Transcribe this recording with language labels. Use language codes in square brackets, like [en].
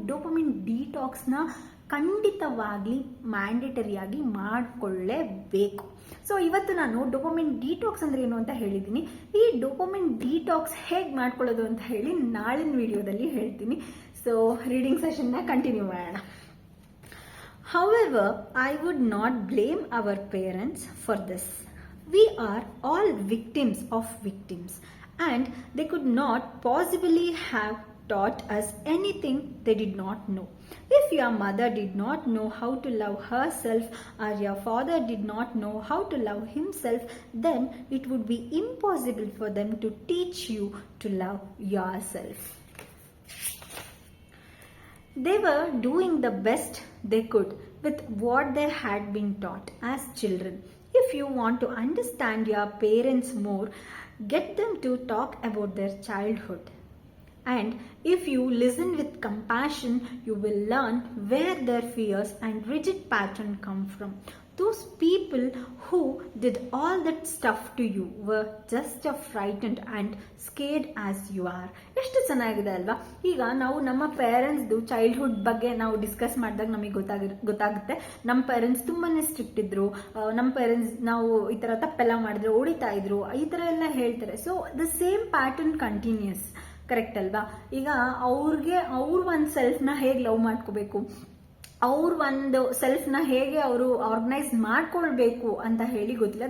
[kn] Dopamine detox ನ ಖಂಡಿತವಾಗಿ ಮ್ಯಾಂಡೇಟರಿಯಾಗಿ ಮಾಡಿಕೊಳ್ಳೇಬೇಕು. So ಇವತ್ತು ನಾನು ಡೋಪಮಿನ್ ಡಿಟಾಕ್ಸ್ ಅಂದ್ರೆ ಏನು ಅಂತ ಹೇಳಿದ್ದೀನಿ. ಈ ಡೋಪಮಿನ್ ಡಿಟಾಕ್ಸ್ ಹೇಗೆ ಮಾಡ್ಕೊಳ್ಳೋದು ಅಂತ ಹೇಳಿ ನಾಳಿನ ವಿಡಿಯೋದಲ್ಲಿ ಹೇಳ್ತೀನಿ. ಸೊ ರೀಡಿಂಗ್ ಸೆಷನ್ ನ ಕಂಟಿನ್ಯೂ ಮಾಡೋಣ. [en] However, I would not blame our parents for this. We are all victims of victims, and they could not possibly have taught us anything they did not know. If your mother did not know how to love herself, or your father did not know how to love himself, then it would be impossible for them to teach you to love yourself. They were doing the best they could with what they had been taught as children. If you want to understand your parents more, get them to talk about their childhood. And if you listen with compassion, you will learn where their fears and rigid pattern come from. Those people who did all that stuff to you were just as frightened and scared as you are. [kn] ಎಷ್ಟು ಚೆನ್ನಾಗಿದೆ ಅಲ್ವಾ? ಈಗ ನಾವು ನಮ್ಮ ಪೇರೆಂಟ್ಸ್ದು childhood ಬಗ್ಗೆ ನಾವು discuss ಮಾಡಿದಾಗ ನಮಗೆ ಗೊತ್ತಾಗುತ್ತೆ, ನಮ್ಮ ಪೇರೆಂಟ್ಸ್ ತುಂಬಾನೇ ಸ್ಟ್ರಿಕ್ಟ್ ಇದ್ರು, ನಮ್ಮ ಪೇರೆಂಟ್ಸ್ ನಾವು ಈ ತರ ತಪ್ಪೆಲ್ಲ ಮಾಡಿದ್ರೆ ಹೊಡಿತಾ ಇದ್ರು, ಈ ತರ ಎಲ್ಲ ಹೇಳ್ತಾರೆ. So the same pattern continuous, correct ಅಲ್ವಾ? ಈಗ ಅವ್ರ ಒಂದು ಸೆಲ್ಫ್ನ ಹೇಗೆ ಲವ್ ಮಾಡ್ಕೋಬೇಕು, ಅವ್ರ ಒಂದು ಸೆಲ್ಫ್ನ ಹೇಗೆ ಅವರು ಆರ್ಗನೈಸ್ ಮಾಡ್ಕೊಳ್ಬೇಕು ಅಂತ ಹೇಳಿ ಗೊತ್ತಿಲ್ಲ.